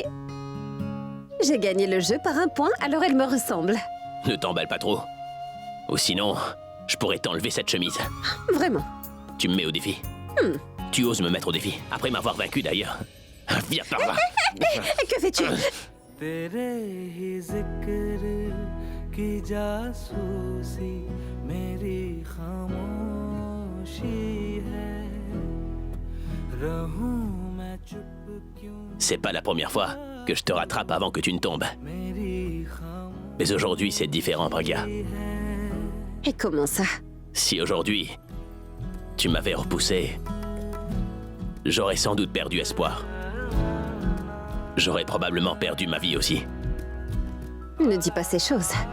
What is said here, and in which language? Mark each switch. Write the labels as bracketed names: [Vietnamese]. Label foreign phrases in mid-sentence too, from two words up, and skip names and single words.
[French] J'ai gagné le jeu par un point, alors elle me ressemble. Ne t'emballe pas trop. Ou sinon, je pourrais t'enlever cette chemise. Vraiment? Tu me mets au défi. Tu oses me mettre au défi, après m'avoir vaincu d'ailleurs. Viens par là. Que fais-tu? [Hindi] तेरे ही जिक्र की जासूसी मेरी खामोशी है रहूं मैं चुप क्यों [French] C'est pas la première fois que je te rattrape avant que tu ne tombes. [Hindi] मेरी खामोशी [French] Mais aujourd'hui, c'est différent, Pragya. Et comment ça? Si aujourd'hui, tu m'avais repoussé, j'aurais sans doute perdu espoir. J'aurais probablement perdu ma vie aussi. Ne dis pas ces choses.